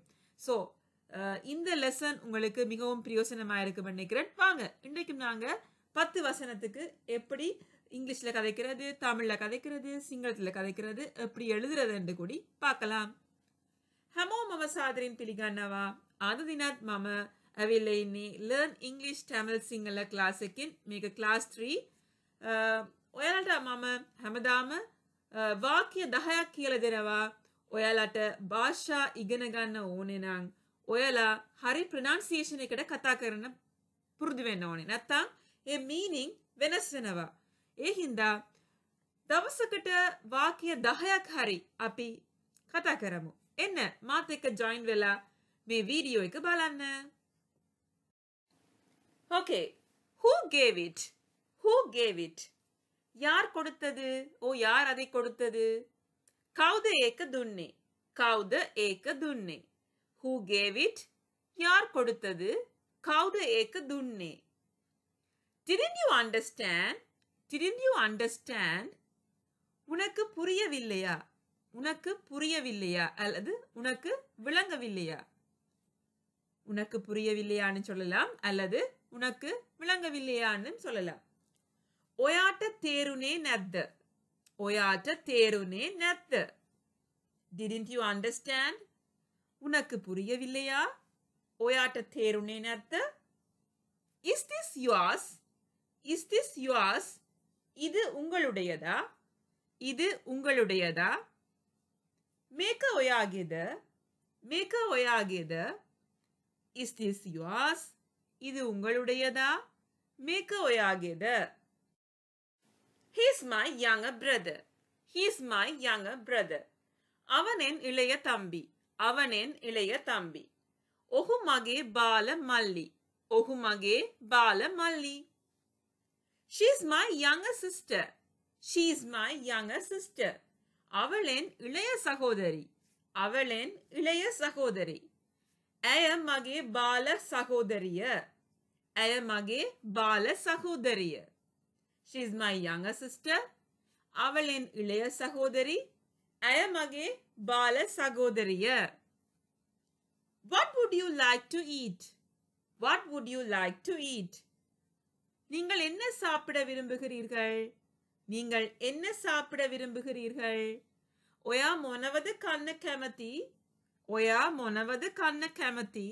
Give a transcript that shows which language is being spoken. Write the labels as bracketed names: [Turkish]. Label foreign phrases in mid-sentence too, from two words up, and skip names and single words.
[Tamil] ஸோ இந்த லெசன் உங்களுக்கு மிகவும் பிரயோசனமா இருக்குன்னு நினைக்கிறேன். வாங்க இன்றைக்கும் நாங்க 10 வசனத்துக்கு எப்படி இங்கிலீஷ்ல கதைக்கிறது, தமிழ்ல கதைக்கிறது, சிங்களத்துல கதைக்கிறது, எப்படி எழுதுறது கூடி பார்க்கலாம். [Sinhala] හමෝ මම සාදරින් පිළිගන්නවා අද දිනත් මම ඇවිල්ලා ඉන්නේ Learn English Tamil Sinhala class එකකින්. මේක class 3. ඔයාලට මම හැමදාම වාක්‍ය 10ක් කියලා දෙනවා. ඔයාලට භාෂා ඉගෙන ගන්න ඕනේ නම් ඔයාලා හරි pronunciation එකට කතා කරන්න පුරුදු වෙන්න ඕනේ. නැත්තම් ඒ meaning වෙනස් වෙනවා. ඒ හින්දා දවසකට වාක්‍ය 10ක් හරි අපි කතා කරමු. එන්න මාත් එක්ක join වෙලා මේ වීඩියෝ එක බලන්න. [English] Okay, who gave it? Who gave it? [Tamil] யார் கொடுத்தது? ஓ யார் அதை கொடுத்தது? [Sinhala] කවුද ඒක දුන්නේ? කවුද ඒක දුන්නේ? [English] Who gave it? [Tamil] யார் கொடுத்தது? [Sinhala] කවුද ඒක දුන්නේ? [English] Didn't you understand? Didn't you understand? [Tamil] உனக்கு புரியவில்லையா? உனக்கு புரியவில்லையா அல்லது உனக்கு விளங்கவில்லையா? உனக்கு புரியவில்லையான்னு சொல்லலாம் அல்லது உனக்கு விளங்கவில்லையான்னு சொல்லலாம். [Sinhala] ඔයාට තේරුනේ නැද්ද? ඔයාට තේරුනේ නැද්ද? [English] Didn't you understand? [Tamil] உனக்கு புரியவில்லையா? [Sinhala] ඔයාට තේරුනේ නැද්ද? [English] Is this yours? Is this yours? [Tamil] இது உங்களுடையதா? இது உங்களுடையதா? [Sinhala] මේක ඔයාගේද? මේක ඔයාගේද? [English] Is this yours? [Tamil] இது உங்களுடையதா? [Sinhala] මේක ඔයාගේද? [English] He's my younger brother. He's my younger brother. [Tamil] அவனின் இளைய தம்பி. அவனின் இளைய தம்பி. [Sinhala] ඔහු මගේ බාල මල්ලි. ඔහු මගේ බාල මල්ලි. [English] She's my younger sister. She's my younger sister. [Tamil] அவளின் இளைய சகோதரி. அவளின் இளைய சகோதரி. [Sinhala] ඇය මගේ බාල සහෝදරිය. ඇය මගේ බාල සහෝදරිය. [English] She's my younger sister. [Tamil] அவளின் இளைய சகோதரி. [Sinhala] ඇය මගේ බාල සහෝදරිය. [English] What would you like to eat? What would you like to eat? [Tamil] நீங்கள் என்ன சாப்பிட விரும்புகிறீர்கள்? நீங்கள் என்ன சாப்பிட விரும்புகிறீர்கள்? [Sinhala] ඔයා මොනවද කන්න කැමති? ඔයා මොනවද කන්න කැමති?